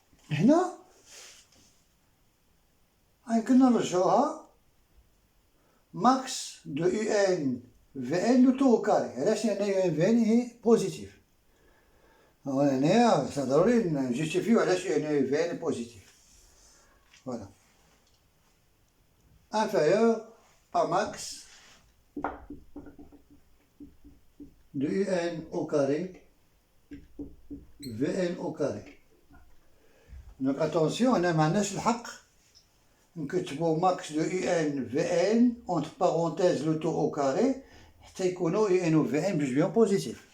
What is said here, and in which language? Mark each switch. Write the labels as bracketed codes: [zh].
[ar] هنا يمكن نرجعوها [fr] max de un Vn le tout au carré. [ar] علاش؟ لأن un Vn هي بوزيتيف. هنايا ضروري نجيستيفيو علاش ان Vn بوزيتيف. [fr] Voilà. Inférieur à max de Un au carré, Vn au carré. Donc attention, [ar] هنا معناش الحق نكتبو [fr] max de Un Vn entre parenthèses le tout au carré [ar] حتى يكونوا Un و Vn بجوج بيهم بوزيتيف.